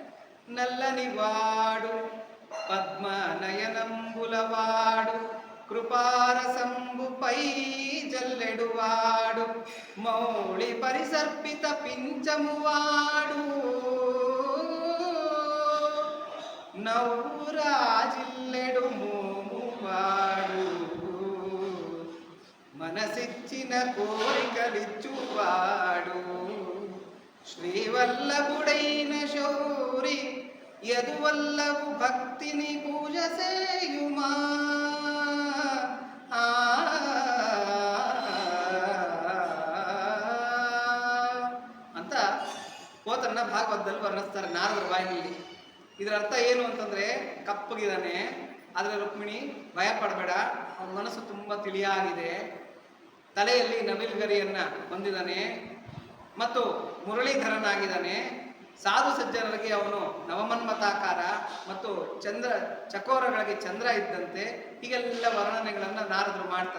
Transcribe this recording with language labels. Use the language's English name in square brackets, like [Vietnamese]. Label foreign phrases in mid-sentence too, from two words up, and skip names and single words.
[Telugu] నల్లనివాడు పద్మ నయనంబులవాడు కృపారసంబు పై జల్లెడువాడు మౌళి పరిసర్పిత పింఛమువాడు నౌరాజిల్లెడు మోమువాడు మనసిచ్చిన కోరికలిచ్చువాడు శ్రీవల్లభుడైన శౌరి యదువల్లభు భక్తిని పూజ సేయుమా [Kannada] ಅಂತ ಪೋತನ್ನ ಭಾಗವತದಲ್ಲಿ ವರ್ಣಿಸ್ತಾರೆ ನಾರದರ ಬಾಯಿನಲ್ಲಿ. ಇದರ ಅರ್ಥ ಏನು ಅಂತಂದ್ರೆ, ಕಪ್ಪಗಿದಾನೆ, ಆದರೆ ರುಕ್ಮಿಣಿ ಭಯ ಪಡಬೇಡ, ಅವನ ಮನಸ್ಸು ತುಂಬಾ ತಿಳಿಯಾಗಿದೆ, ತಲೆಯಲ್ಲಿ ನವಿಲ್ಗರಿಯನ್ನ ಹೊಂದಿದ್ದಾನೆ ಮತ್ತು ಮುರಳೀಧರನಾಗಿದ್ದಾನೆ, ಸಾಧು ಸಜ್ಜನರಿಗೆ ಅವನು ನವಮನ್ಮತಾಕಾರ ಮತ್ತು ಚಕೋರಗಳಿಗೆ ಚಂದ್ರ ಇದ್ದಂತೆ, ಹೀಗೆಲ್ಲ ವರ್ಣನೆಗಳನ್ನ ನಾರದರು ಮಾಡ್ತಾರೆ.